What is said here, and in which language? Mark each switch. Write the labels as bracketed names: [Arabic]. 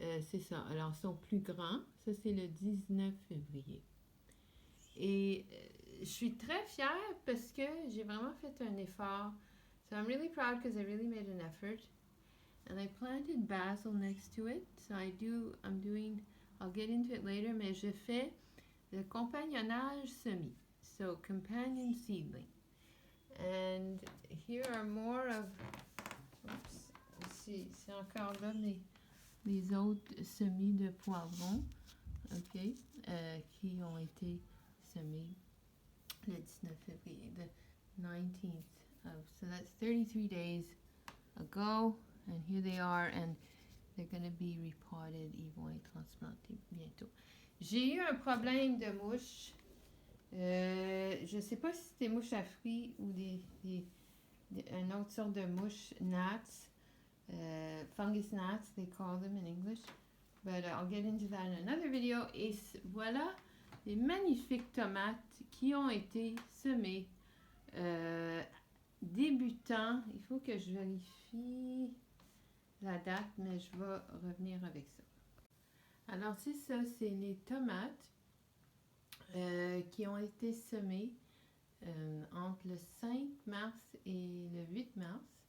[French] C'est ça. Alors, ils sont plus grands. Ça, c'est le 19 février. Et je suis très fière parce que j'ai vraiment fait un effort. [English] So I'm really proud because I really made an effort. And I planted basil next to it. So I'll get into it later, [French] mais je fais le compagnonnage semis. [English] So, companion seedling. And here are more of, [French] c'est encore là les autres semis de poivrons. OK, qui ont été semés le 19 février, [English] the 19th of, so that's 33 days ago, and here they are, and they're going to be repotted, [French] ils vont être transplantés bientôt. J'ai eu un problème de mouches. Je ne sais pas si c'est des mouches à fruits ou une autre sorte de mouche, [English] gnats, fungus gnats, they call them in English. But I'll get into that in another video. [French] Et voilà les magnifiques tomates qui ont été semées. Débutant, il faut que je vérifie la date, mais je vais revenir avec ça. Alors c'est ça, c'est les tomates qui ont été semées entre le 5 mars et le 8 mars.